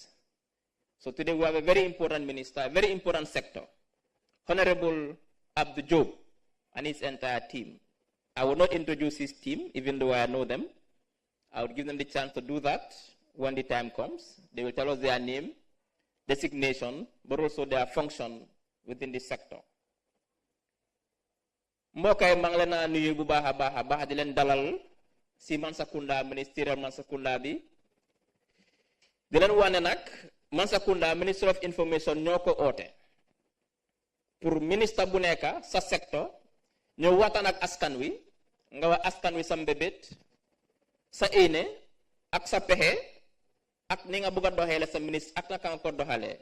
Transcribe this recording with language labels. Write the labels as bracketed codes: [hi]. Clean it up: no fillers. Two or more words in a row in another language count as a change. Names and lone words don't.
[en] So today we have a very important minister, a very important sector, Honorable Abdul Job and his entire team. I will not introduce his team, even though I know them. I would give them the chance to do that when the time comes. They will tell us their name, designation, but also their function within the sector. [wo] Mbokk yi maa ngi leen a nuyu bu baax a baax di leen dalal si Mansa Kunda, ministerial Mansa Kunda bi. Di leen wane nag Mansa Kunda, Ministry of Information ñoo ko oote pour ministre bu nekk sa secteur ñëw waxtaan ak askan wi nga wax askan wi sa mbébét sa éene ak sa pexe ak ni nga bëgg a doxalee sa ministre ak naka nga ko doxalee.